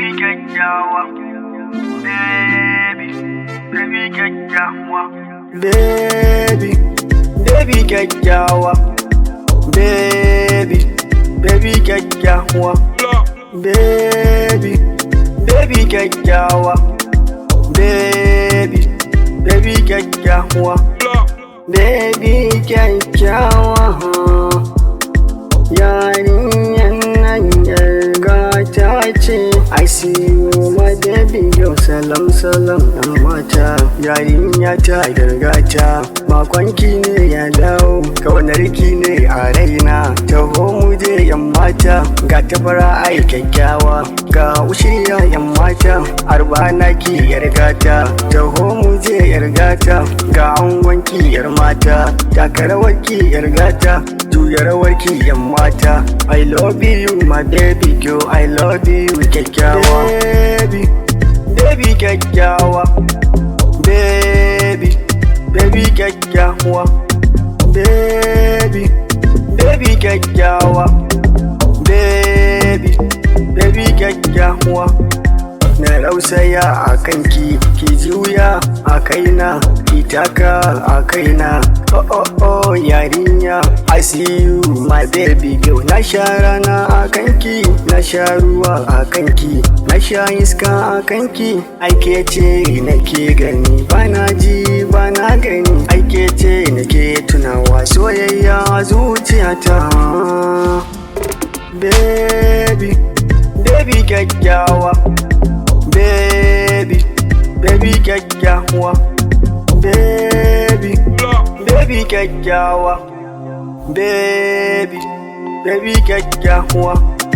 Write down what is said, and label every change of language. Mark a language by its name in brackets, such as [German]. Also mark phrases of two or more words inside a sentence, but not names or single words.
[Hausa] kyakkyawa, [English] baby, baby kyakkyawa, baby, baby kyakkyawa, baby, baby kyakkyawa, baby, baby kyakkyawa, baby, baby kyakkyawa, baby kyakkyawa. [Hausa] Yarinyan nan yar gata ce. [English] I see you my baby girl, [Hausa] salam salam ɗan mata. Yarinya ta gargata, makonki ne ya dawo, kaunarki ne a raina. Taho mu je yan mata, ga tabara ai kyakkyawa, ga ushiriya yan mata. Arbah naki yar gata, taho mu je yar gata, ga angonki yar mata. Taka rawarki yar gata, juya rawarki yan mata. [English] I love you my baby girl, I love you kyakkyawa. Baby, baby kyakkyawa, baby, baby kyakkyawa, baby, baby kyakkyawa, baby, baby kyakkyawa. [Hausa] Na rausaya a kanki, ki juya a kaina, ki taka a kaina. Oh oh oh yarinya, [English] I see you my baby girl. [Hausa] Na sha rana a kanki, na sha ruwa a kanki, na sha iska a kanki. Aike ce nake gani, bana ji bana gani. Aike ce nake tunawa, soyayya zuciyata. [English] Baby, baby kyakkyawa, baby, baby kyakkyawa, baby, baby kyakkyawa, baby, baby kyakkyawa.